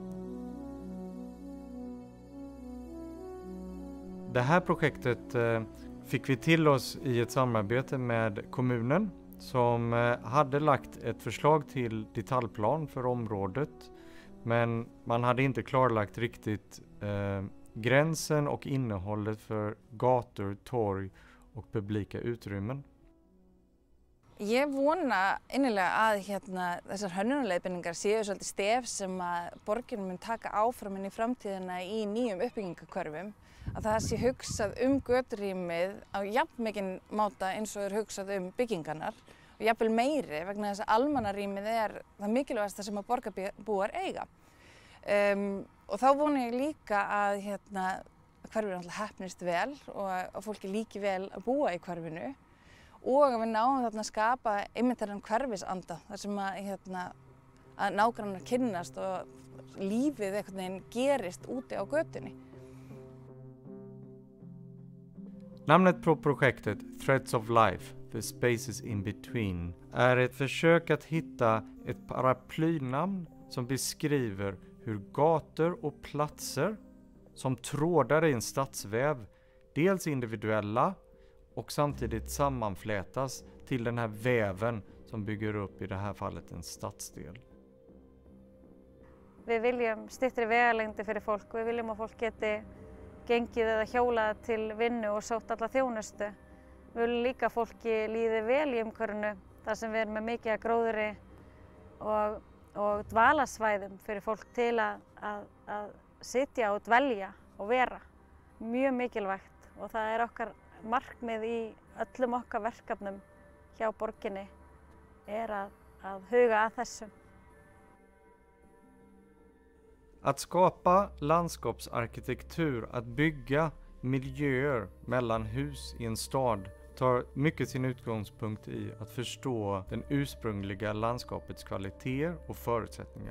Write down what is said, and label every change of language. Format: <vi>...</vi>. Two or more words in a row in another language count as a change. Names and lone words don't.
<sv>Det här projektet fick vi till oss i ett samarbete med kommunen som hade lagt ett förslag till detaljplan för området. Men man hade inte klarlagt riktigt gränsen och innehållet för gator, torg och publika utrymmen.</sv> <is>Ég vona innilega að þessar hönnunarleiðbeiningar séu svolítið stef sem að borgin mun taka áfram inn í framtíðina í nýjum uppbyggingakörfum. Að það sé hugsað göturýmið á jafnmikinn máta eins og hugsað byggingarnar og jafnvel meiri vegna þess að almannarýmið það mikilvægasta sem að borgarbúar eiga. Og þá vona ég líka að hverfið náttúrulega heppnist vel og að fólki líki vel að búa í hverfinu og að við náum þarna að skapa einmitt þennan hverfisanda þar sem að nágrannar kynnast og lífið einhvern veginn gerist úti á götunni.</is> <sv>Namnet på projektet Threads of Life, The Spaces in Between, är ett försök att hitta ett paraplynamn som beskriver hur gator och platser som trådar i en stadsväv dels individuella och samtidigt sammanflätas till den här väven som bygger upp i det här fallet en stadsdel.</sv> <is>Við viljum styttri vegalengdir fyrir fólk, við viljum að fólk geti gengið eða hjólað til vinnu og sótt alla þjónustu. Við viljum líka að fólki líði vel í umhverfinu þar sem við erum með mikið af gróðri og dvalasvæðum fyrir fólk til að sitja og dvelja og vera. Mjög mikilvægt og það okkar markmið í öllum okkar verkefnum hjá borginni að huga að þessu.</is> <sv>Att skapa landskapsarkitektur, att bygga miljöer mellan hus i en stad tar mycket sin utgångspunkt i att förstå den ursprungliga landskapets kvaliteter och förutsättningar.</sv>